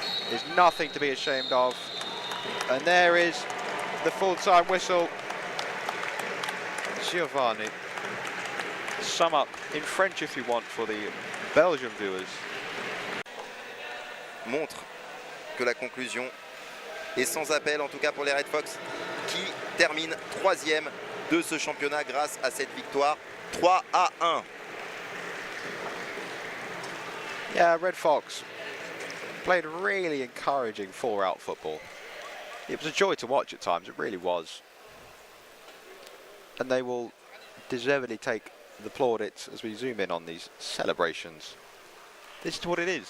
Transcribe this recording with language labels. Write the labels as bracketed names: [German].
[English] There's nothing to be ashamed of. And there is the full-time whistle. Giovanni. Sum up in French if you want for the Belgian viewers. [French] Montre que la conclusion est sans appel, en tout cas pour les Red Fox, qui terminent 3e de ce championnat grâce à cette victoire 3-1. [English] Yeah, Red Fox played really encouraging four-out football. It was a joy to watch at times, it really was. And they will deservedly take the plaudits as we zoom in on these celebrations. This is what it is.